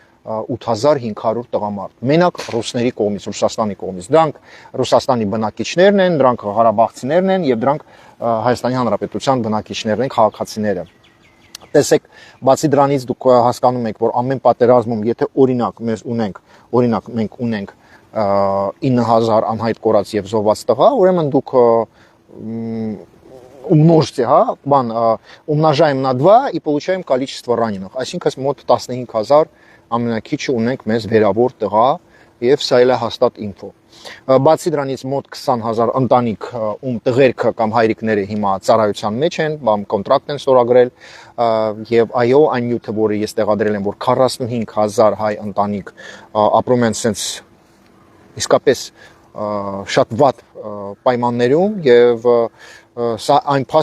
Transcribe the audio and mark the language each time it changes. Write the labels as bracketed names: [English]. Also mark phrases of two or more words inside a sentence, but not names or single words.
[Armenian] 8500 տղամարդ, մենակ ռուսների կողմից, Ռուսաստանի կողմից։ Դրանք Ռուսաստանի բնակիչներն են, դրանք ղարաբաղցիներն են եւ դրանք Հայաստանի Հանրապետության բնակիչներն են, քաղաքացիները։ Տեսեք, բացի դրանից դուք հասկանում եք, որ ամեն պատերազմում, եթե օրինակ մենք ունենք 9000 անհայտ կորած եւ զոհված տղա, ուրեմն դուք [Russian] умножьте, умножаем на 2 и получаем количество раненых, [Armenian] այսինքն մոտ 15000 ամենակիչը ունենք մեզ վերավոր տղա եւ սա էլ է հաստատ ինֆո։ Բացի դրանից մոտ 20000 ընտանիք ում տղերքը կամ հայրիկները հիմա ծառայության մեջ են, բամ կոնտրակտ են ստորագրել եւ այո, այն նյութը, որը ես տեղադրել եմ, որ 45000 հայ ընտանիք ապրում են սենց իսկապես շատ վատ պայմաններում եւ սա այն փաստն